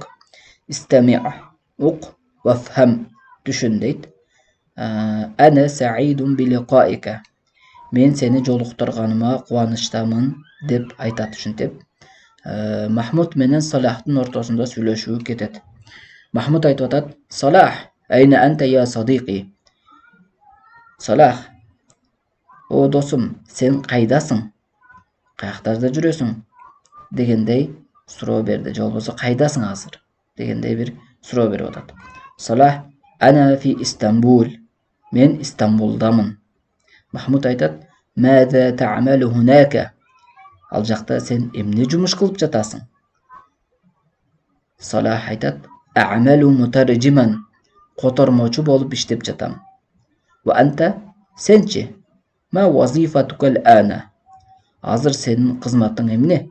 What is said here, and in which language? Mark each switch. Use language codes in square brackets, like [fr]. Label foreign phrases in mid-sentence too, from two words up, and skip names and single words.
[ky] Истами' ук вафхам түшүн дейт. [ar] أنا سعيد بلقائك. [ky] Мен сени жолуктурганыма кубанычтамын деп айтат ушинтип. Махмуд менен Салахтын ортосунда сүйлөшүү кетет. Махмуд айтып атат: [ar] "صلاح، أين أنت يا صديقي?" [ky] Салах, о досум, сен кайдасың? Каяктарда жүрөсүң? Дегендей суроо берди. Же болбосо кайдасың азыр? Дегендей бир суроо берип атат. [ar] صلاح، أنا في إسطنبول. [ky] Мен Истанбулдамын. Махмуд айтат: [ar] "ماذا تعمل هناك?" [ky] Ал жакта сен эмне жумуш кылып жатасың? Салах айтат: [ar] "أعمل مترجما." [ky] Котормочу болуп иштеп жатам. [ar] وأنت, сенчи? ما وظيفتك الآن? [ky] Азыр сенин кызматың эмне?